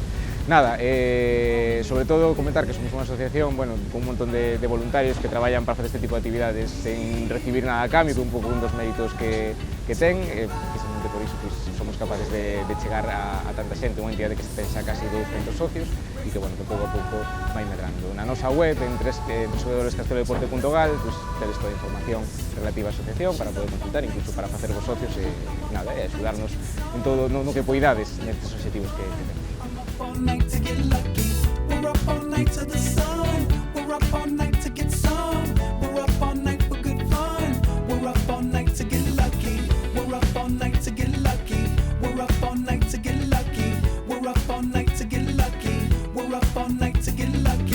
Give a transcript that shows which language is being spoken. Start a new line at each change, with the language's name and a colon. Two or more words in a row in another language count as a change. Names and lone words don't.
Galician: Nada, sobre todo comentar que somos unha asociación, bueno, con un montón de voluntarios que traballan para facer este tipo de actividades sen recibir nada a cambio, que un pouco un dos méritos que ten, precisamente por iso pues, somos capaces de chegar a tanta xente, unha entidade que se ten xa casi 200 socios e que, bueno, que pouco a pouco vai medrando. Na nosa web, en www.castelodeporte.gal, pues, tedes toda a información relativa á asociación para poder consultar, incluso para facer vos socios e nada, axudarnos en todo no que poidades nestes obxectivos que temos.
English: All night to get lucky. We're up all night to the sun. We're up all night to get some. We're up all night for good fun. We're up all night to get lucky. We're up all night to get lucky. We're up all night to get lucky. We're up all night to get lucky. We're up all night to get lucky.